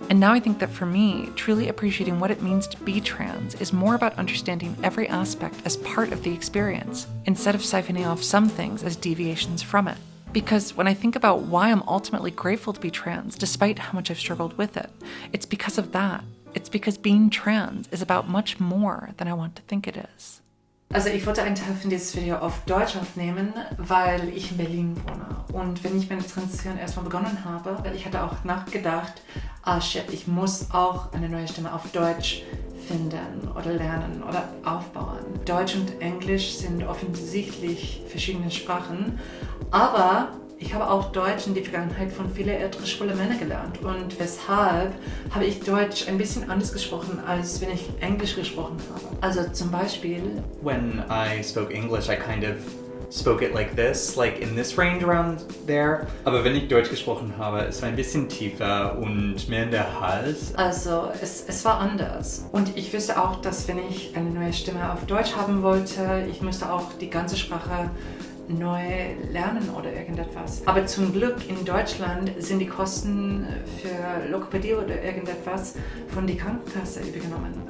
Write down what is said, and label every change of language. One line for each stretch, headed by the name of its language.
English: And now I think that for me, truly appreciating what it means to be trans is more about understanding every aspect as part of the experience, instead of siphoning off some things as deviations from it. Because when I think about why I'm ultimately grateful to be trans, despite how much I've struggled with it, it's because of that. It's because being trans is about much more than I want to think it is.
German: Also ich wollte einen Teil von dieses Video auf Deutsch aufnehmen, weil ich in Berlin wohne. Und wenn ich meine Transition erstmal begonnen habe, weil ich hatte auch nachgedacht, ich muss auch eine neue Stimme auf Deutsch finden oder lernen oder aufbauen. Deutsch und Englisch sind offensichtlich verschiedene Sprachen, aber ich habe auch Deutsch in der Vergangenheit von vielen älteren schwule Männer gelernt und weshalb habe ich Deutsch ein bisschen anders gesprochen, als wenn ich Englisch gesprochen habe. Also zum Beispiel...
English: When I spoke English, I kind of spoke it like this, like in this range around there.
German: Aber wenn ich Deutsch gesprochen habe, es war ein bisschen tiefer und mehr in der Hals. Also es war anders. Und ich wüsste auch, dass wenn ich eine neue Stimme auf Deutsch haben wollte, ich müsste auch die ganze Sprache neu lernen oder irgendetwas. Aber zum Glück in Deutschland sind die Kosten für Logopädie oder irgendetwas von der Krankenkasse übernommen.